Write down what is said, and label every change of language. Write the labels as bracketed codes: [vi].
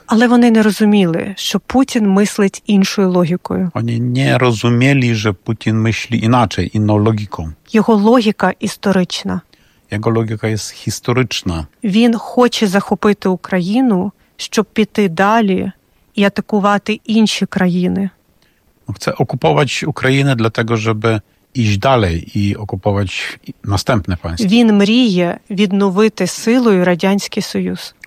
[uk] Але вони не розуміли, що Путін мислить іншою логікою. Вони не розуміли, що Путін мислить інакше, іншою логікою. Його логіка історична. Його логіка є історична. Він хоче захопити Україну, щоб піти далі і атакувати інші країни. [pl] Chce okupować Ukrainę dlatego, żeby iść dalej i okupować następne państwa. [uk] Він мріє відновити силою Радянський Союз.